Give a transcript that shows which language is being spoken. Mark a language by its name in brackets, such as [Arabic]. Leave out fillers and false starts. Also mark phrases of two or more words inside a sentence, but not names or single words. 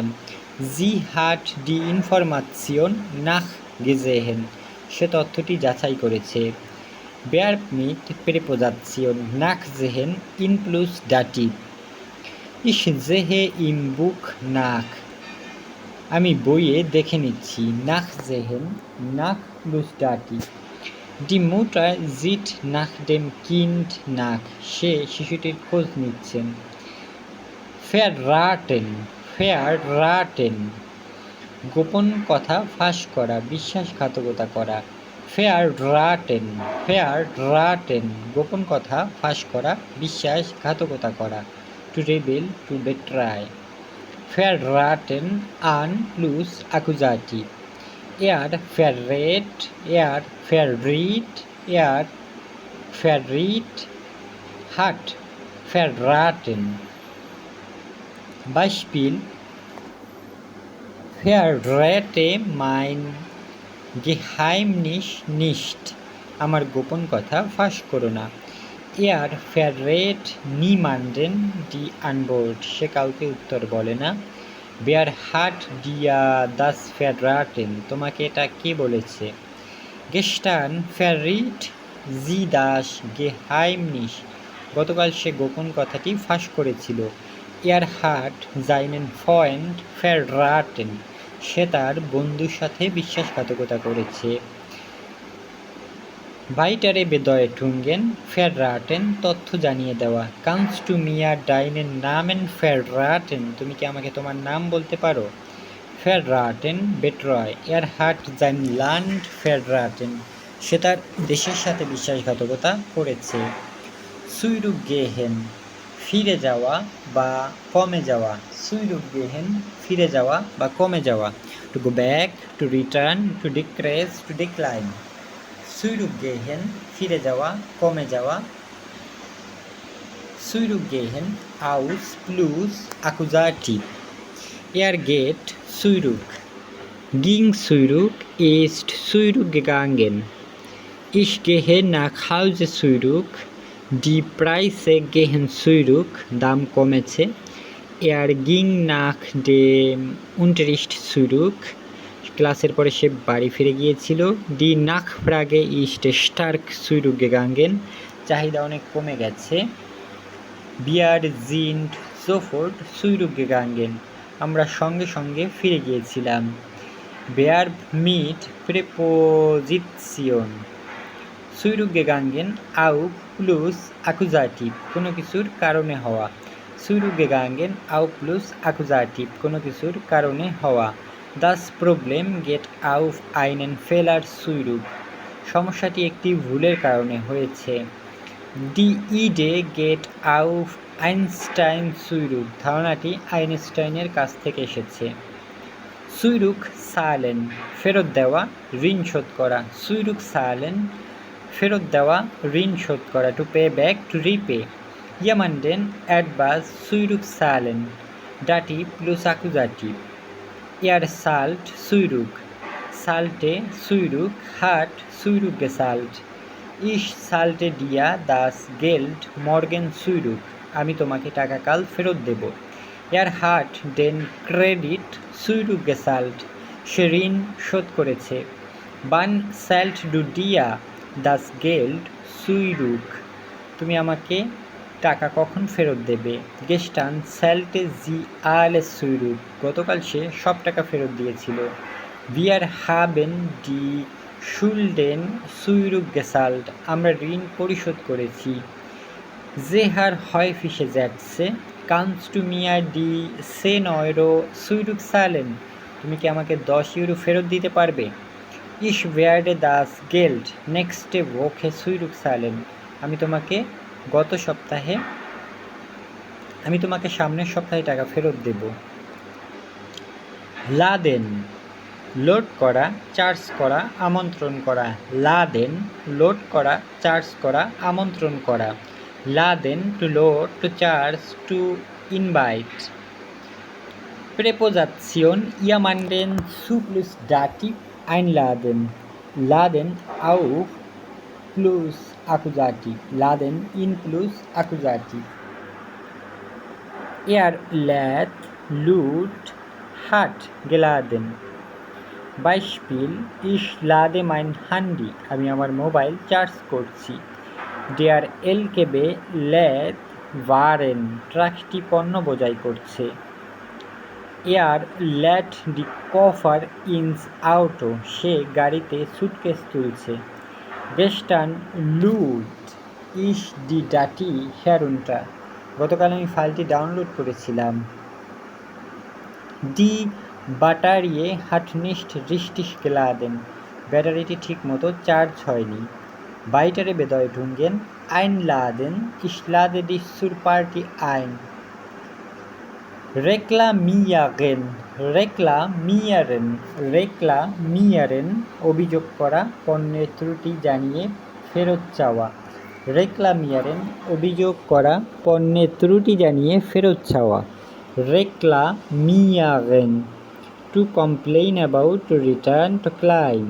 [German] Sie hat die Information nachgesehen. [Bangla] সে তথ্যটি যাচাই করেছে। [German] Verb mit Präposition nachsehen in plus Dativ. Ich sehe im Buch nach. [Bangla] আমি বইয়ে দেখে নিচ্ছি। [German] Nachsehen nach plus Dativ. Die Mutter sieht nach dem Kind nach. [Bangla] সে শিশুটির খোঁজ নিচ্ছেন। [German] Verraten, verraten. [Bangla] গোপন কথা ফাঁস করা, বিশ্বাসঘাতকতা করা। [German] Verraten, verraten. [Bangla] গোপন কথা ফাঁস করা, বিশ্বাসঘাতকতা করা। [English] To reveal, to betray. [German] Verraten an plus Akkusativ. Er verrät, er verriet, er verriet, hat verraten. Beispiel: Verrate mein Geheimnis nicht. [Bangla] আমার গোপন কথা ফাঁস করো না। [German] Er verrät niemanden die Antwort. [Bangla] সে কাউকে উত্তর বলে না। [German] Wer hat dir das verraten? [Bangla] তোমাকে এটা কে বলেছে? [German] Gestern verriet sie das Geheimnis. [Bangla] গতকাল সে গোপন কথাটি ফাঁস করেছিল। [German] Er hat seinen Freund verraten. [Bangla] সে তার বন্ধুর সাথে বিশ্বাসঘাতকতা করেছে। [German] Weitere Bedeutungen verraten, [Bangla] তথ্য জানিয়ে দেওয়া। [German] Kannst du mir deinen Namen verraten? [Bangla] তুমি কি আমাকে তোমার নাম বলতে পারো? [German] Verraten, betray. Er hat sein Land verraten. [Bangla] সে তার দেশের সাথে বিশ্বাসঘাতকতা করেছে। Zurückgehen, ফিরে যাওয়া বা কমে যাওয়া। Zurückgehen, ফিরে যাওয়া বা কমে যাওয়া। [English] To go back, to return, to decrease, to decline. [German] Zurückgehen, [Bangla] ফিরে যাওয়া, কমে যাওয়া। [German] Zurückgehen aus plus Akkusativ. Er geht zurück. Ging zurück, ist zurückgegangen. Ich gehe nach Hause zurück. Die Preise gehen zurück. [Bangla] দাম কমেছে। [German] Er ging nach dem Unterricht zurück. [Bangla] ক্লাসের পরে সে বাড়ি ফিরে গিয়েছিল। [German] Die Nachfrage ist stark zurückgegangen. [Bangla] চাহিদা অনেক কমে গেছে। [German] Wir sind sofort zurückgegangen. [Bangla] আমরা সঙ্গে সঙ্গে ফিরে গিয়েছিলাম। [German] Verb mit Präposition. Zurückgegangen auch plus Akkusativ. [Bangla] কোনো কিছুর কারণে হওয়া। [German] Zurückgegangen auch plus Akkusativ. [Bangla] কোনো কিছুর কারণে হওয়া। [German] Das Problem geht auf einen Fehler zurück. [Bangla] সমস্যাটি একটি ভুলের কারণে হয়েছে। [German] Die Idee geht auf Einstein zurück. [Bangla] ধারণাটি আইনস্টাইনের কাছ থেকে এসেছে। Zurückzahlen, ফেরত দেওয়া, ঋণ শোধ করা। Zurückzahlen, ফেরত দেওয়া, ঋণ শোধ করা। [English] To pay back, to repay. [German] Jemanden etwas zurückzahlen. Dativ plus Akkusativ. Er zahlt zurück. Zahlte zurück, hat zurückgezahlt. Ich zahlte dir das Geld morgen zurück. [Bangla] আমি তোমাকে টাকা কাল ফেরত দেব। [German] Er hat den Kredit zurückgezahlt. [Bangla] সে ঋণ শোধ করেছে। [German] Wann zahlst du dir das Geld zurück? [Bangla] তুমি আমাকে টাকা কখন ফেরত দেবে? [German] Gestern zahlte sie alles zurück. [Bangla] গতকাল সে সব টাকা ফেরত দিয়েছিল। [German] Wir haben die Schulden zurückgezahlt. [Bangla] আমরা ঋণ পরিশোধ করেছি। [German] Sehr häufige Sätze. Kannst du mir die 10 Euro zurückzahlen? [Bangla] তুমি কি আমাকে 10 ইউরো ফেরত দিতে পারবে? [German] Ich werde das Geld nächste Woche zurückzahlen. [Bangla] আমি তোমাকে সামনের সপ্তাহে টাকা ফেরত দেব। লাদেন লোড করা, চার্জ করা, আমন্ত্রণ করা। লাদেন লোড করা, চার্জ করা, আমন্ত্রণ করা। [English] লাদেন to load, to charge, to invite. [German] Präposition jemanden zu plus Dativ einladen. Laden auf plus Akkusativ. Laden in plus Akkusativ. Er lädt, lud, hat geladen. Beispiel: Ich lade mein Handy. [Bangla] আমি আমার মোবাইল চার্জ করছি। [German] Der LKW lädt Waren. [Bangla] ট্রাকটি পণ্য বোঝাই করছে। [German] Er lädt die Koffer ins Auto. [Bangla] সে গাড়িতে সুটকেস তুলছে। [German] Gestern lud ich die Datei herunter. [Bangla] গতকাল আমি ফাইলটি ডাউনলোড করেছিলাম। [German] Die Batterie hat nicht richtig geladen. [Bangla] ব্যাটারিটি ঠিক মতো চার্জ হয়নি। [German] Weitere Bedeutungen: einladen. Ich lade dich zur Party ein. Reklamieren. Reklamieren. [Bangla] Reklamieren অভিযোগ করা, পণ্যের ত্রুটি জানিয়ে ফেরত চাওয়া। Reklamieren অভিযোগ করা, পণ্যের ত্রুটি জানিয়ে ফেরত চাওয়া। [English] Reklamieren to complain about, to return, to claim.